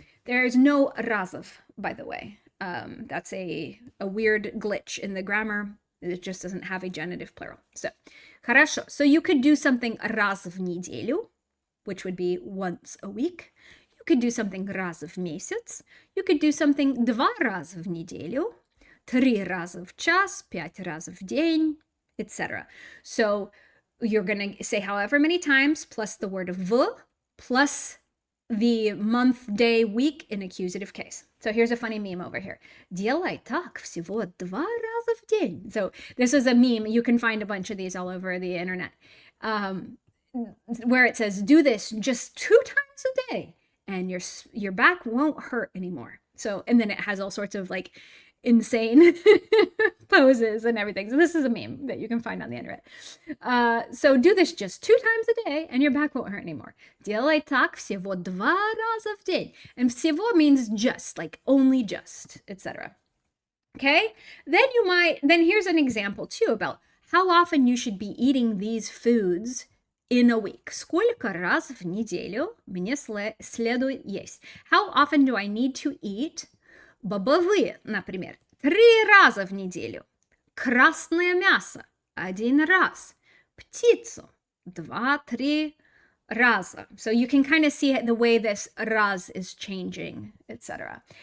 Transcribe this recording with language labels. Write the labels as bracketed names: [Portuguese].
[English] There's no разов, by the way. That's a weird glitch in the grammar. It just doesn't have a genitive plural. So, [Russian] хорошо. [English] So you could do something [Russian] раз в неделю, [English] which would be once a week. You could do something [Russian] раз в месяц. [English] You could do something [Russian] 2 раза в неделю, 3 раза в час, 5 раз в день, etc. [English] So you're going to say however many times plus the word в plus the month, day, week in accusative case. So here's a funny meme over here. [Russian] Делай так всего 2 раза в день. [English] So this is a meme. You can find a bunch of these all over the internet. Where it says, do this just 2 times a day and your back won't hurt anymore. So, and then it has all sorts of like insane poses and everything. So this is a meme that you can find on the internet. So do this just 2 times a day and your back won't hurt anymore. [Russian] Делай так всего 2 раза в день. [English] And всего means just, like only just, etc. Okay? Then here's an example too about how often you should be eating these foods in a week. [Russian] Сколько раз в неделю мне следует есть? [English] How often do I need to eat [Russian] бобовые, например, 3 раза в неделю. Красное мясо 1 раз. Птицу 2-3 раза. [English] So you can kind of see the way this раз is changing, etc.